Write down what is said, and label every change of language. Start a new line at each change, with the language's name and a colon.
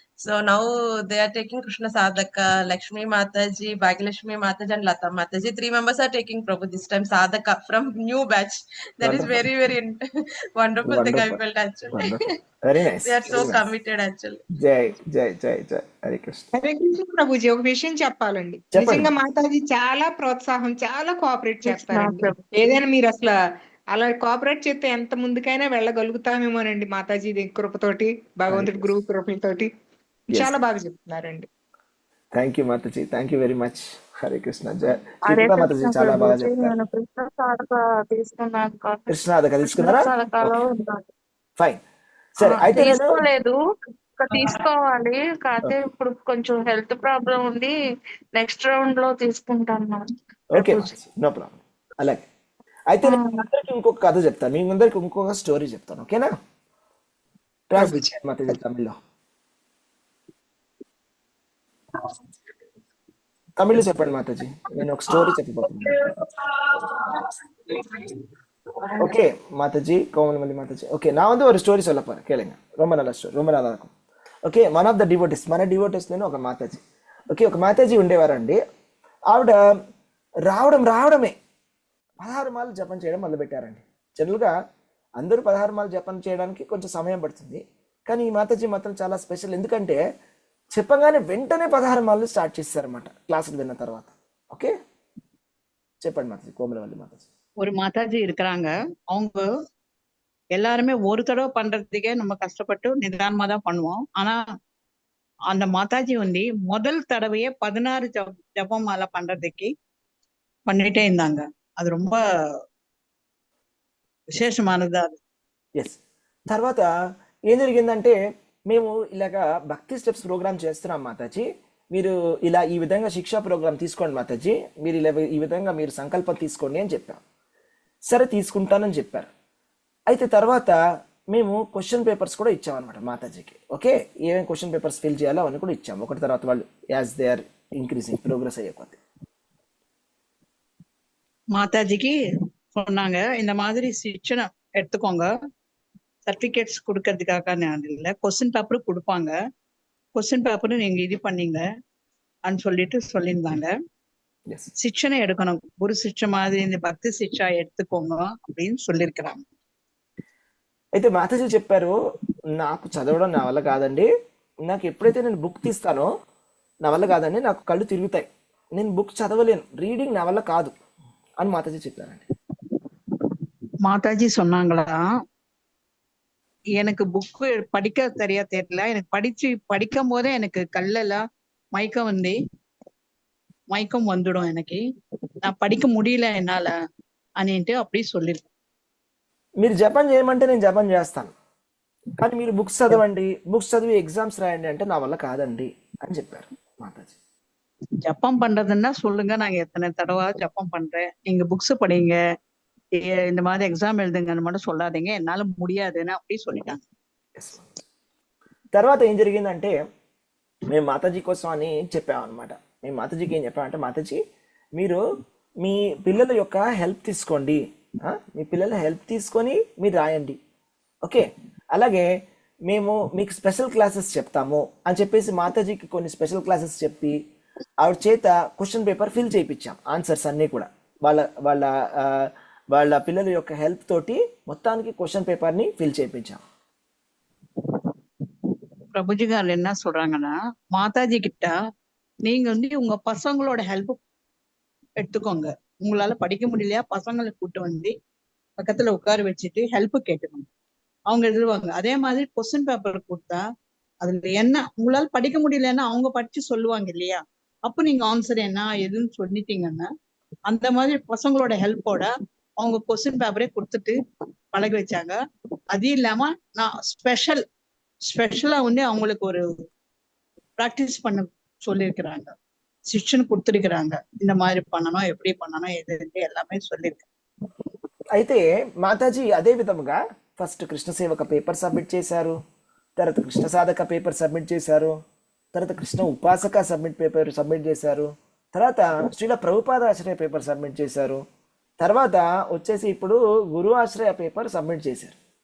English: So now they are taking Krishna Sadhaka. Lakshmi Mataji, Bhagyalakshmi Mataji and Lata Mataji, 3 members are taking Prabhu this time Sadhaka from new batch. That is very wonderful thing I felt actually. Very nice. They are so committed actually. Jai Hare Krishna.
Telugu: Hare Krishna Prabhuji, ఒక విషయం చెప్పాలండి. నిజంగా మాతాజీ చాలా ప్రోత్సాహం, చాలా cooperate చేస్తారండి. ఏదైనా మీరు అసలు అలా కోఆపరేట్ చేస్తే ఎంత ముందుకైనా వెళ్ళగలుగుతామేమోనండి మాతాజీ కృపతోటి, భగవంతుడి గురువు కృపలతోటి. చాలా బాగా చెప్తున్నారండి. Thank you Mataji,
English: Thank you very much.
Telugu: Hare Krishna. Mataji చాలా బాగా చెప్తారు. కృష్ణ సాధక తీసుకున్నారా? ఫైన్. సరే, అయితే తీసుకోలేదు, తీసుకోవాలి. కాకపోతే ఇప్పుడు కొంచెం హెల్త్ ప్రాబ్లం ఉంది. నెక్స్ట్ రౌండ్ లో తీసుకుంటాను. Okay, no problem. అలాగే అయితే నేను అందరికి ఇంకొక కథ చెప్తాను, మీ అందరికి ఇంకొక స్టోరీ చెప్తాను. ఓకేనా? మాతాజీ తమిళ్లో చెప్పండి మాతాజీ. నేను ఒక స్టోరీ చెప్పబోతున్నాను.
Tamil: ஓகே மாதாஜி, கோமலமல்லி மாதாஜி. ஓகே, நான் வந்து ஒரு ஸ்டோரி சொல்ல போறேன், கேளுங்க. ரொம்ப நல்ல ஸ்டோரி, ரொம்ப நல்லா இருக்கும்.
Telugu: Okay,
English: one of the devotees,
Telugu: మన డివోటీస్లోనే ఒక మాతాజీ. ఓకే, ఒక మాతాజీ ఉండేవారండి. ఆవిడ రావడమే 16 మాలు జపం చేయడం మొదలుపెట్టారండి. జనరల్గా అందరూ 16 మాలు జపం చేయడానికి కొంచెం సమయం పడుతుంది, కానీ ఈ మాతాజీ మాత్రం చాలా స్పెషల్. ఎందుకంటే చెప్పగానే వెంటనే 16 మాలు స్టార్ట్ చేస్తారన్నమాట క్లాసులు విన్న తర్వాత. ఓకే, చెప్పండి మాతాజీ. కోమలవల్లి మాతాజీ.
Tamil: ஒரு மாதாஜி இருக்கிறாங்க. அவங்க எல்லாருமே ஒரு தடவை பண்றதுக்கே நம்ம கஷ்டப்பட்டு நிதானமா தான் பண்ணுவோம். ஆனா அந்த மாதாஜி வந்து முதல் தடவையே 16 ஜபம் மாலை பண்றதுக்கு பண்ணிட்டே இருந்தாங்க. அது ரொம்ப విశేషమానది.
Telugu: అది
English: Yes.
Telugu: తర్వాత ఏం జరిగిందంటే, మేము ఇలాగా భక్తి స్టెప్స్ ప్రోగ్రామ్ చేస్తున్నాం మాతాజీ, మీరు ఇలా ఈ విధంగా శిక్షా ప్రోగ్రామ్ తీసుకోండి మాతాజీ, మీరు ఇలా ఈ విధంగా మీరు సంకల్పం తీసుకోండి అని చెప్పాం. సరే తీసుకుంటానని చెప్పారు. అయితే తర్వాత మేము క్వశ్చన్ పేపర్స్ కూడా ఇచ్చామన్నమాట మాతాజీకి. ఓకే, ఏమేమి క్వశ్చన్ పేపర్స్ ఫిల్ చేయాలో అవన్నీ కూడా ఇచ్చాము. ఒకటి తర్వాత వాళ్ళు
English: as they are increasing
Telugu: progress అయ్యే కొద్ది
Tamil: மாதாஜிக்கு சொன்னாங்க, இந்த மாதிரி சிக்ஷனை எடுத்துக்கோங்க, சர்டிபிகேட்ஸ் கொடுக்கறதுக்காக இல்லை, கொஸ்டின் பேப்பரும் கொடுப்பாங்க, கொஸ்டின் பேப்பரும் நீங்க இது பண்ணீங்க
Telugu: అని
Tamil: சொல்லியிருந்தாங்க. శిక్షణ எடுக்கணும், குரு శిక్ష மாதிரி இந்த భక్తి శిక్ష எடுத்துக்கோங்க அப்படின்னு சொல்லியிருக்கிறாங்க.
Telugu: అయితే మాతాజీ చెప్పారు, నాకు చదవడం నా వల్ల కాదండి, నాకు ఎప్పుడైతే నేను బుక్ తీస్తానో నా వల్ల కాదండి, నాకు కళ్ళు తిరుగుతాయి, నేను బుక్ చదవలేను, రీడింగ్ నా వల్ల కాదు అని మాతాజీ చెప్పారండి.
Tamil: மாதாஜி சொன்னாங்களா, எனக்கு புக்கு படிக்க தெரியல, எனக்கு படிக்கும் போதே எனக்கு கல்லெல்லாம் மயக்கம் வந்துடும், எனக்கு நான் படிக்க முடியல என்னால
Telugu: అనింటే
Tamil: அப்படி சொல்லிருக்கேன்.
Telugu: మీరు జపం చేయమంటే నేను జపం చేస్తాను, కానీ మీరు బుక్స్ చదవండి, బుక్స్ చదివి ఎగ్జామ్స్ రాయండి అంటే నా వల్ల కాదండి అని చెప్పారు మాతాజీ.
Tamil: ஜப்பம் பண்றதுன்னா சொல்லுங்க, நாங்க எத்தனை தடவை ஜப்பம் பண்றேன், நீங்க புக்ஸ் படிங்க, இந்த மாதிரி எగ్జామ్ எழுதுங்கன்னு மட்டும் சொல்லாதீங்க, என்னால முடியாதுன்னு அப்படி சொல்லிட்டாங்க.
Telugu: తర్వాత ఏం జరిగిందంటే, మేము మాతాజీ కోసం అని చెప్పామన్నమాట. మేము మాతాజీకి ఏం చెప్పామంటే, మాతాజీ మీరు మీ పిల్లల యొక్క హెల్ప్ తీసుకోండి, మీ పిల్లల హెల్ప్ తీసుకొని మీరు రాయండి. ఓకే, అలాగే మేము మీకు స్పెషల్ క్లాసెస్ చెప్తాము అని చెప్పేసి మాతాజీకి కొన్ని స్పెషల్ క్లాసెస్ చెప్పి ఆవిడ చేత క్వశ్చన్ పేపర్ ఫిల్ చేయించాం, ఆన్సర్స్ అన్నీ కూడా వాళ్ళ వాళ్ళ వాళ్ళ పిల్లల యొక్క హెల్ప్ తోటి మొత్తానికి క్వశ్చన్ పేపర్ని ఫిల్ చేయించాం.
Tamil: பிரபுஜி கார் என்ன சொல்றாங்கன்னா, மாதாஜி கிட்ட நீங்க வந்து உங்க பசங்களோட ஹெல்ப் எடுத்துக்கோங்க. உங்களால படிக்க முடியலையா, பசங்களை கூட்டு வந்து பக்கத்துல உட்கார வச்சுட்டு ஹெல்ப் கேட்டுக்கோங்க, அவங்க எழுதுவாங்க. அதே மாதிரி கொஸ்டின் பேப்பர் கொடுத்தா அதுல என்ன உங்களால படிக்க முடியலன்னா அவங்க படிச்சு சொல்லுவாங்க இல்லையா, அப்ப நீங்க ஆன்சர் என்ன எதுன்னு சொல்லிட்டீங்கன்னா அந்த மாதிரி பசங்களோட ஹெல்ப்போட அவங்க கொஸ்டின் பேப்பரே கொடுத்துட்டு பழக வச்சாங்க. அது இல்லாம நான் ஸ்பெஷலா வந்து அவங்களுக்கு ஒரு ப்ராக்டிஸ் பண்ண சொல்லியிருக்கிறாங்க, செக்ஷன் கொடுத்துருக்கிறாங்க. இந்த மாதிரி பண்ணணும், எப்படி பண்ணணும், எது எல்லாமே சொல்லியிருக்காங்க.
Telugu: అయితే మాతాజీ అదే విధముగా ఫస్ట్ కృష్ణ సేవక పేపర్ సబ్మిట్ చేశారు, తర్వాత కృష్ణ సాధక పేపర్ సబ్మిట్ చేశారు, తర్వాత కృష్ణ ఉపాసక పేపర్ సబ్మిట్ చేశారు, తర్వాత శ్రీల ప్రభుపాద ఆశ్రయ పేపర్ సబ్మిట్ చేశారు, తర్వాత వచ్చేసి ఇప్పుడు గురు ఆశ్రయ పేపర్ సబ్మిట్ చేశారు.